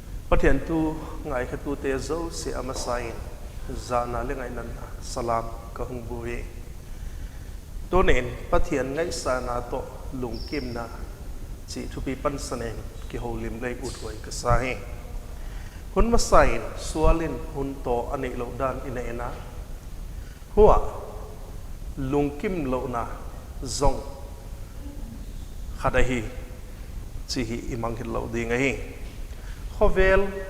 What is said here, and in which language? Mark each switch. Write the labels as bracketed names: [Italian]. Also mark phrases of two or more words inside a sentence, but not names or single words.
[Tedim Chin] Pathian tu ngai khatu te zo se amasain zana le ngai nan salam ka hung buhi to nen pathian ngai sana to lungkim na chi thupi pan sanen ki holim lei uthoi ka sai hun masain sualin hun to ani lo dan ina ena huwa lungkim lo na zong khadahi chi hi imang hil lo ding hi khovel